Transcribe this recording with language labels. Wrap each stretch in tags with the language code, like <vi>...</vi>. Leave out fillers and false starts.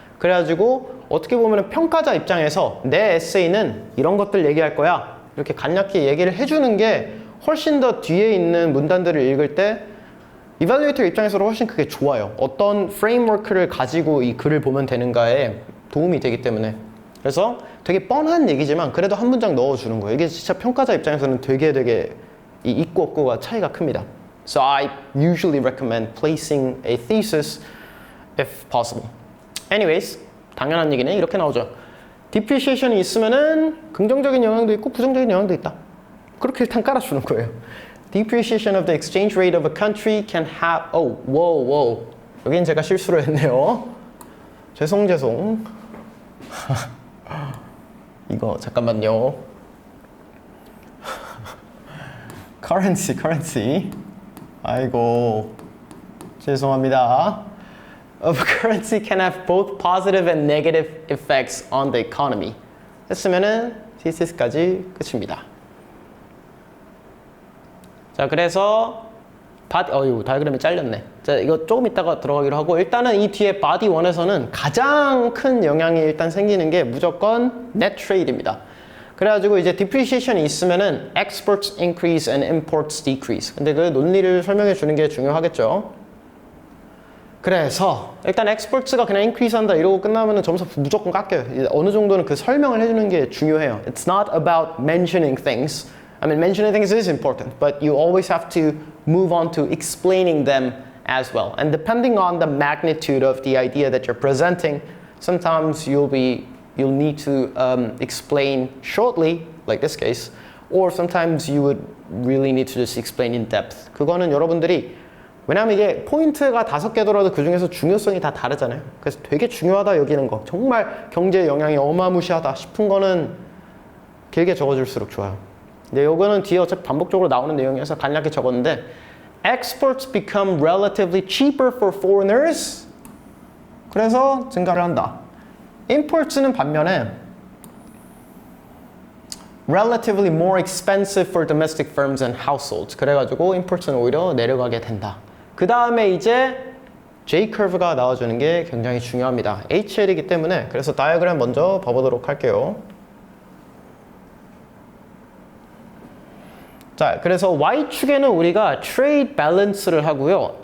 <ko>그래가지고 어떻게 보면 평가자 입장에서 내 에세이는 이런 것들 얘기할 거야 이렇게 간략히 얘기를 해주는 게 훨씬 더 뒤에 있는 문단들을 읽을 때 이발리에이터 입장에서도 훨씬 그게 좋아요. 어떤 프레임워크를 가지고 이 글을 보면 되는가에 도움이 되기 때문에. 그래서 되게 뻔한 얘기지만 그래도 한 문장 넣어주는 거예요. 이게 진짜 평가자 입장에서는 되게 이 있고 없고가 차이가 큽니다.</ko> <en>So I usually recommend placing a thesis if possible. Anyways,</en> <ko>당연한 얘기는 이렇게 나오죠. Depreciation이 있으면은 긍정적인 영향도 있고 부정적인 영향도 있다. 그렇게 일단 깔아주는 거예요.</ko> <en>Depreciation of the exchange rate of a country can have... whoa.</en> <ko>여긴 제가 실수를 했네요. 죄송. 이거 잠깐만요.</ko> <en>currency.</en> <ko>아이고. 죄송합니다.</ko> <en>Of a currency can have both positive and negative effects on the economy.</en> <ko>했으면은 thesis,까지 끝입니다. 자, 그래서 다이어그램이 잘렸네. 자, 이거 조금 이따가 들어가기로 하고 일단은 이 뒤에 body 1에서는 가장 큰 영향이 일단 생기는 게 무조건 net trade입니다. 그래가지고 이제 depreciation이 있으면은</ko> <en>exports increase and imports decrease.</en> <ko>근데 그 논리를 설명해 주는 게 중요하겠죠. 그래서 일단 exports가 그냥 increase 한다 이러고 끝나면은 점수 무조건 깎여요. 어느 정도는 그 설명을 해주는 게 중요해요.</ko> <en>It's not about mentioning things. I mean, mentioning things is important, but you always have to move on to explaining them as well. And depending on the magnitude of the idea that you're presenting, sometimes you'll need to explain shortly, like this case, or sometimes you would really need to just explain in depth.</en> <ko>그거는 여러분들이 왜냐하면 이게 포인트가 5개더라도 그 중에서 중요성이 다 다르잖아요. 그래서 되게 중요하다 여기는 거, 정말 경제에 영향이 어마무시하다 싶은 거는 길게 적어줄수록 좋아요. 근데 요거는 뒤에 어차피 반복적으로 나오는 내용이어서 간략히 적었는데</ko> <en>Exports become relatively cheaper for foreigners.</en> <ko>그래서 증가를 한다.</ko> <en>Imports는</en> <ko>반면에</ko> <en>relatively more expensive for domestic firms and households.</en> <ko>그래가지고 imports는 오히려 내려가게 된다. 그 다음에 이제 J-curve가 나와주는 게 굉장히 중요합니다. HL이기 때문에 그래서 다이어그램 먼저 봐보도록 할게요. 자, 그래서 Y축에는 우리가 trade balance를 하고요.</ko>